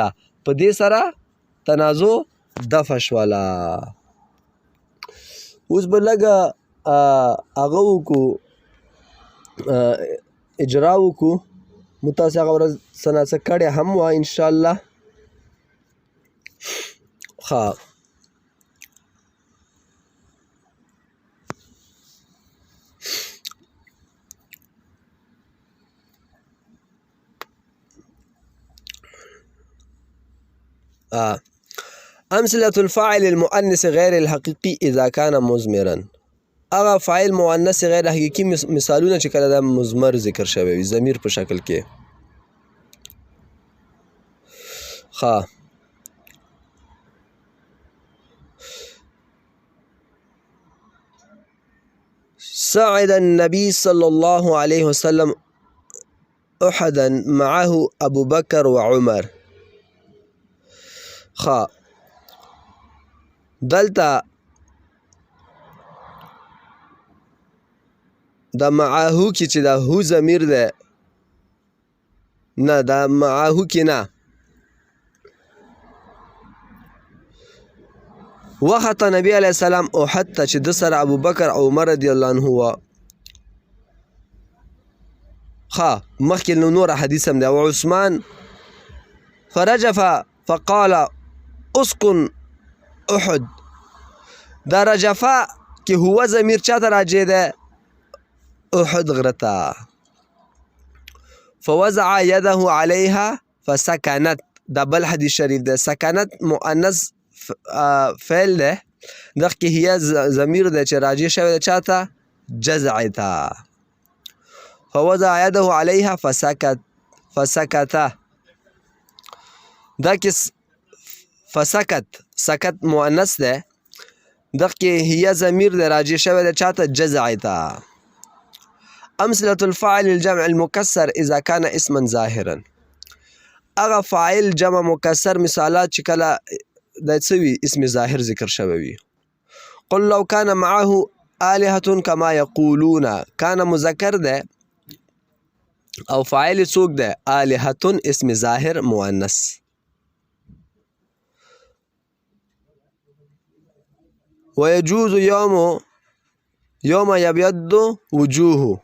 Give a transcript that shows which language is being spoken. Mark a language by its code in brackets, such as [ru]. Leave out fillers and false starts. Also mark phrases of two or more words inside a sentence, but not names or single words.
[ps] په دې سره تنازع دفع شوله. اوس به لږه هغه وکړو، اجرا وکړو. مو تاسې هغه ورځ څه نه څه کړې هم وه انشاءالله. [ar] ښه امثلة الفاعل المؤنث غیر الحقیقي اذا كان مضمرا. [ps] هغه فاعل مؤنث غیر حقیقي مثالونه چې کله د مضمر ذکر شوی وي، ضمیر په شکل کې. [ar] ښه صعد النبي صلى الله عليه وسلم احدا معه ابو بکر وعمر. [ps] ښه دلته د معاهو کې چې دا هو ضمیر ده، نه دا معاهو کې نه، وخته نبی [ar] علیه السلام [ps] احد ته چې د سره ابو بکر او عمر [ar] رضی الله عنه [ps] وه. ښه مخکې نور حدیث هم دی. [ar] وعثمان فرجف فقال اسكن احد. [ps] دا رجفه کې هو ضمیر چاته راجع ده؟ احد غره ته. [ar] فوضع يده عليها فسكنت، [ps] دا بل حدیث شریف ده. سکنت مؤنث فعل ده، دغه کې هي ضمیر ده چې راجع شوی ده چاته؟ جزع ته. [ar] فوضع يده عليها فسكت [ps] دا کې فسکت سکت مؤنث ده، دغه کې هي ضمیر ده راجع شوی ده چاته؟ جزع ته. [ar] امثلة الفاعل الجمع المكسر اذا كان اسما ظاهرا. [ps] اغه فاعل جمع مکسر مثالات چې کله د څه وي؟ اسم ظاهر ذکر شوی وي. [ar] قل لو كان معه آلهة كما يقولون. [ps] كان مذکر ده او فاعل څوک ده؟ [ar] آلهة اسم ظاهر مؤنث. ويجوز يوم يبيض وجوه.